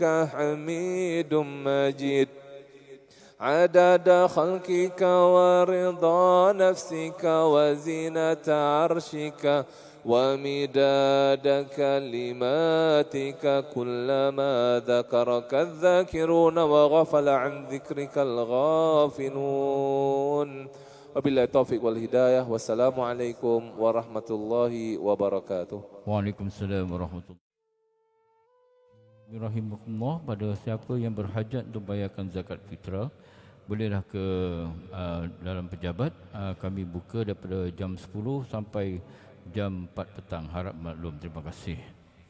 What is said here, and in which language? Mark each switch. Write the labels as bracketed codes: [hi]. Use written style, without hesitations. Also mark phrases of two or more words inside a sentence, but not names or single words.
[ar] حميد مجيد عدد خلقك ورضا نفسك وزنة عرشك ومداد كلماتك كلما ذكرك الذاكرون وغفل عن ذكرك الغافلون وبالله التوفيق والهداية. والسلام عليكم ورحمة الله وبركاته. وعليكم السلام ورحمة الله وبركاته. [ms] Pada siapa yang berhajat untuk bayarkan zakat fitrah, bolehlah ke dalam pejabat. Kami buka daripada jam 10 sampai jam 4 petang. Harap maklum. Terima kasih.